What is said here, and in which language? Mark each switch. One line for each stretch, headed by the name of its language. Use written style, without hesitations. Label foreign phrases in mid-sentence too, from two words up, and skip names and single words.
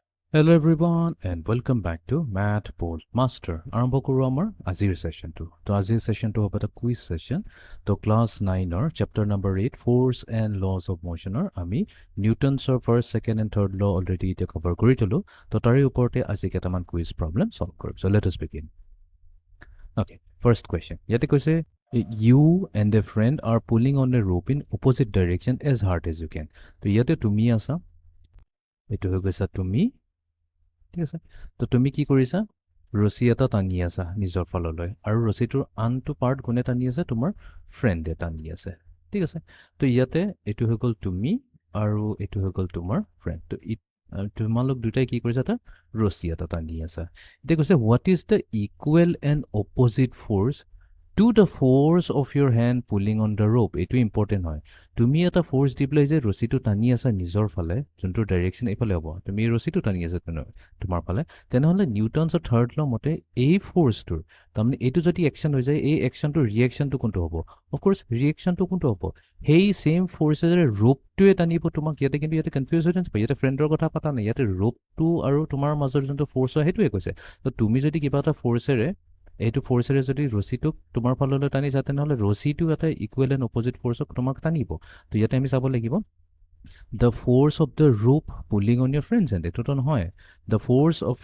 English: Hello everyone and welcome back to Math Bold Master.
Assamese: আৰম্ভ কৰো আমাৰ আজিৰ সেশনটো তো আজিৰ সেশনটো হ'ব এটা কুইজ সেশন তো ক্লাছ 9 ৰ চেপ্টাৰ নম্বৰ 8
English: force and laws of motion
Assamese: আমি নিউটনছৰ
English: first second and third law already
Assamese: এতিয়া কভাৰ কৰি থলো তো তাৰে ওপৰতে আজি কেইটামান
English: quiz problem
Assamese: সলভ কৰিম
English: so let us begin okay first question
Assamese: ইয়াতে কৈছে
English: you and a friend are pulling on a rope in opposite direction as hard as you can
Assamese: তো ইয়াতে তুমি আছা এটো হৈ গৈছা তুমি ঠিক আছে তো তুমি কি কৰিছা ৰছী এটা টানি আছা নিজৰ ফাললৈ আৰু ৰছীটোৰ আনটো পাৰ্ট কোনে টানি আছে তোমাৰ ফ্ৰেণ্ডে টানি আছে ঠিক আছে তো ইয়াতে এইটো হৈ গ'ল তুমি আৰু এইটো হৈ গ'ল তোমাৰ ফ্ৰেণ্ড তো তোমালোক দুটাই কি কৰিছা এটা ৰছী এটা টানি আছা এতিয়া কৈছে
English: what is the equal and opposite force to the force of your hand pulling on the rope
Assamese: এইটো ইম্পৰ্টেণ্ট হয় তুমি এটা ফ'ৰ্চ দি পেলাই যে ৰছীটো টানি আছা নিজৰ ফালে যোনটো ডাইৰেকশ্যন এইফালে হ'ব তুমি এই ৰছীটো টানি আছা তোমাৰ ফালে তেনেহ'লে নিউটনছৰ
English: third law
Assamese: মতে এই ফ'ৰ্চটোৰ তাৰমানে এইটো যদি একশ্যন হৈ যায় এই একশ্যনটোৰ ৰিয়েকশ্যনটো কোনটো হ'ব অফক'ৰ্চ ৰিয়েকশ্যনটো কোনটো হ'ব সেই
English: same force
Assamese: ৰোপটোৱে টানিব তোমাক ইয়াতে কিন্তু ইয়াতে কনফিউজ হৈ নাযাব ইয়াতে ফ্ৰেণ্ডৰ কথা পতা নাই ইয়াতে ৰোপটো আৰু তোমাৰ মাজৰ যোনটো ফ'ৰ্চ হয় সেইটোৱে কৈছে তো তুমি যদি কিবা এটা ফ'ৰ্চেৰে এইটো ফ'ৰ্চেৰে যদি ৰছীটোক তোমাৰ ফাললৈ টানিছা তেনেহ'লে ৰছীটো এটা
English: equal and opposite force
Assamese: তোমাক টানিব তো ইয়াতে আমি চাব লাগিব
English: the force of the rope pulling on your friends and
Assamese: এইটোতো নহয়
English: the force